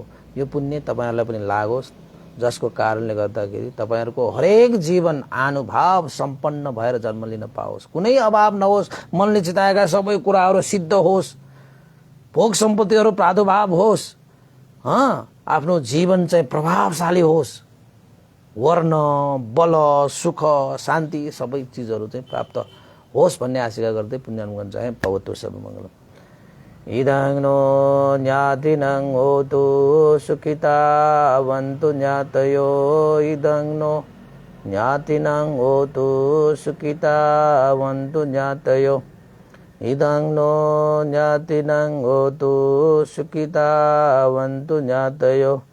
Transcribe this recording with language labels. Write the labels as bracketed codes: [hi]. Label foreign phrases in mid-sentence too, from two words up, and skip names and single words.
[ne] यो पुण्य तपाईहरुलाई पनि लागोस्, जसको कारणले गर्दाखेरि तपाईहरुको हरेक जीवन अनुभाव सम्पन्न भएर जन्म लिन पाओस्, कुनै अभाव नहोस्, मनले चिताएका सबै कुराहरू सिद्ध होस्, भोग सम्पत्तिहरू प्रादुर्भाव होस्, आफ्नो जीवन चाहिँ प्रभावशाली होस्, वर्ण, बल, सुख, शान्ति सबै चीजहरू चाहिँ प्राप्त होस् भन्ने आशा गर्दै पुण्यानुगमन चाहे [sa] भवतु सर्वमङ्गलम्। [pi] इदं नो ज्ञातिनं होतु सुखितावन्तु ज्ञातयो, इदं नो ज्ञातिनं होतु सुखितावन्तु ज्ञातयो, इदं नो ज्ञातिनं होतु सुखितावन्तु ज्ञातयो।